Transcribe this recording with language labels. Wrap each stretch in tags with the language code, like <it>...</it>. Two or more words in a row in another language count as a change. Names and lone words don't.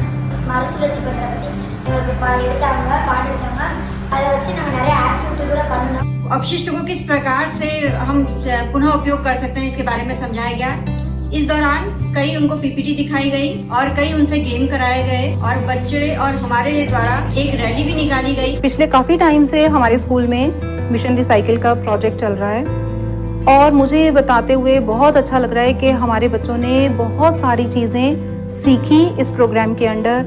<ta>மறுசுழற்சி பண்றத பத்தி எங்களுக்கு எடுத்தாங்க பாடம் எடுத்தாங்க அதை வச்சு நாங்க நிறைய ஆக்டிவிட்டி கூட பண்ணோம்</ta> <hi>अपशिष्ट को किस प्रकार से हम पुनः उपयोग कर सकते हैं इसके बारे में समझाया गया इस दौरान कई उनको पीपीटी दिखाई गई और कई उनसे गेम कराए गए और बच्चे और हमारे द्वारा एक रैली भी निकाली गई। पिछले काफी टाइम से हमारे स्कूल में मिशन रिसाइकिल का प्रोजेक्ट चल रहा है और मुझे ये बताते हुए बहुत अच्छा लग रहा है कि हमारे बच्चों ने बहुत सारी चीजें सीखी इस प्रोग्राम के अंडर।</hi>